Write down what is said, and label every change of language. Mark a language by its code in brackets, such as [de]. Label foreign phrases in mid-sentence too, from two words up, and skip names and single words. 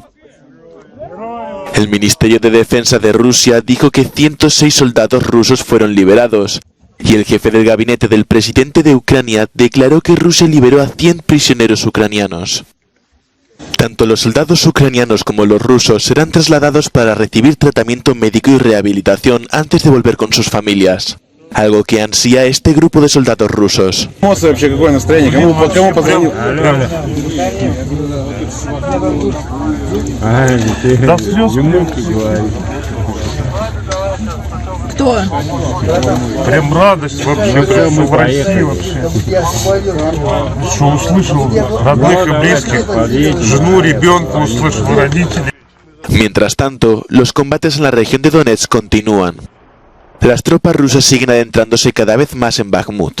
[es] El Ministerio de Defensa de Rusia dijo que 106 soldados rusos fueron liberados, y el jefe del gabinete del presidente de Ucrania declaró que Rusia liberó a 100 prisioneros ucranianos. Tanto los soldados ucranianos como los rusos serán trasladados para recibir tratamiento médico y rehabilitación antes de volver con sus familias, algo que ansía este grupo de soldados rusos. [ru] Кто? Прям радость вообще, прямо в России вообще. Что услышал родных и близких, жену, ребенка, услышал родителей. [es] Mientras tanto, los combates en la región de Donetsk continúan. Las tropas rusas siguen adentrándose cada vez más en Bakhmut.